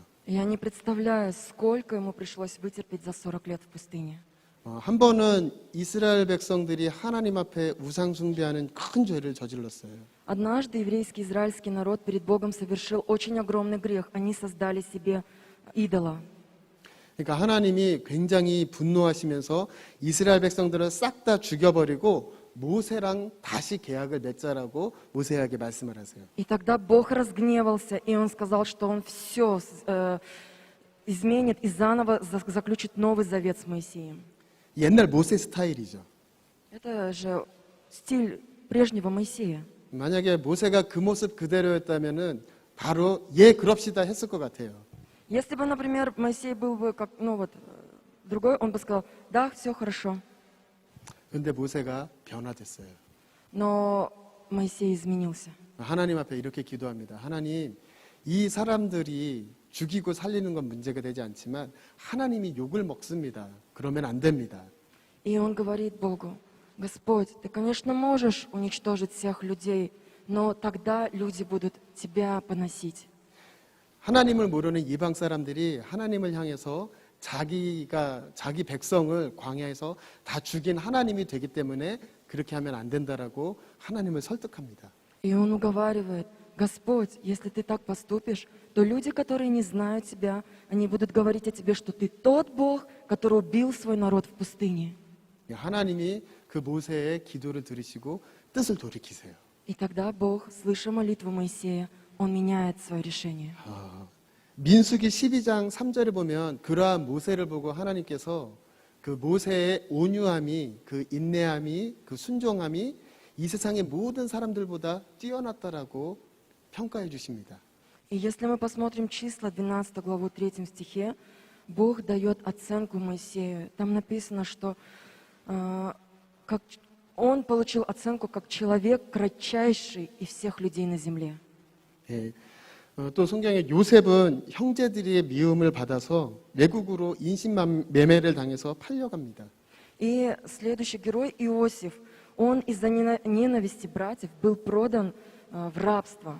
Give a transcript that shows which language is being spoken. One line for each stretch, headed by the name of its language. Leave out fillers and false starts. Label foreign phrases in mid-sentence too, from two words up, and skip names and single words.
Russian: Я не представляю, сколько ему пришлось вытерпеть за 40 лет в пустыне.
Korean: 한 번은 이스라엘 백성들이 하나님 앞에 우상 숭배하는 큰 죄를 저질렀어요.
Russian: Однажды еврейский израильский народ перед Богом совершил очень огромный грех. Они создали себе идола.
Korean: 그러니까 하나님이 굉장히 분노하시면서 이스라엘 백성들을 싹 다 죽여버리고 모세랑 다시 계약을 맺자라고 모세에게 말씀을 하세요.
Russian: И тогда Бог разгневался, и Он сказал, что Он все изменит и заново заключит новый завет с Моисеем.
Korean: 옛날 모세 스타일이죠.
Russian: Это же стиль прежнего Моисея.
Korean: 만약에 모세가 그 모습 그대로였다면은 바로 예 그럽시다 했을 것 같아요.
Russian: Если бы, например, Моисей был бы как, другой, он бы сказал: да, все хорошо.
Korean: 근데 모세가 변화됐어요.
Russian: Но Моисей изменился.
Korean: 하나님 앞에 이렇게 기도합니다. 하나님, 이 사람들이 죽이고 살리는 건 문제가 되지 않지만 하나님이 욕을 먹습니다. 그러면 안 됩니다.
Russian: И он говорит Богу: Господь, ты, конечно, можешь уничтожить всех людей, но тогда люди будут тебя поносить.
Korean: 하나님을 모르는 이방 사람들이 하나님을 향해서 자기 백성을 광야에서 다 죽인 하나님이 되기 때문에 그렇게 하면 안 된다라고 하나님을 설득합니다.
Russian: И он уговаривает: Господь, если ты так поступишь, то люди, которые не знают тебя, они будут говорить о тебе, что ты тот Бог, который убил свой народ в пустыне.
Korean: 하나님이 그 모세의 기도를 들으시고 뜻을 돌이키세요.
Russian: И тогда Бог, слыша молитву Моисея, он меняет свое решение.
Korean: 민수기 12장 3절에 보면 그러한 모세를 보고 하나님께서 그 모세의 온유함이, 그 인내함이, 그 순종함이 이 세상의 모든 사람들보다 뛰어났다라고 평가해 주십니다.
Russian: И если мы посмотрим числа, 12 главу, 3 стихе, Бог дает оценку Моисею. Там написано, что он получил оценку как человек кратчайший из всех людей на земле.
Korean: 예, 또 성경에 요셉은 형제들의 미움을 받아서 외국으로 인신매매를 당해서 팔려갑니다.
Russian: И следующий герой Иосиф, он из-за ненависти братьев был продан в рабство.